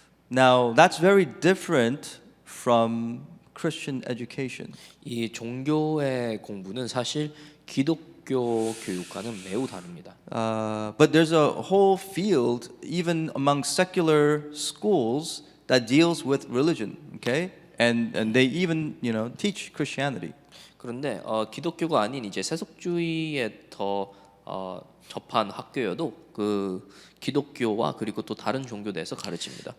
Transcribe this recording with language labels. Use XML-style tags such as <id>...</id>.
<en>Now that's very different from Christian education.</en> <ko>이 종교의 공부는 사실 기독교 교육과는 매우 다릅니다.</ko> <en>But there's a whole field, even among secular schools, that deals with religion. Okay, and they even teach Christianity.</en> <ko>그런데 기독교가 아닌 이제 세속주의에 더 접한 학교여도 그 기독교와 그리고 또 다른 종교에 대해서 가르칩니다.</ko>